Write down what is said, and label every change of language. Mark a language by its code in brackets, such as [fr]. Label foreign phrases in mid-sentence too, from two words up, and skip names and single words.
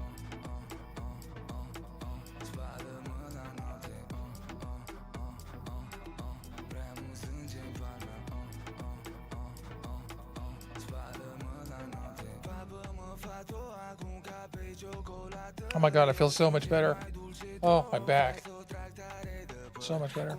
[ro] Spală-mă la noapte. Prea mult sânge în palme. Spală-mă la noapte. Papă-mă, fato, acum ca pe ciocolată. [en] Oh my God, I feel so much better. Oh, my back. So much better.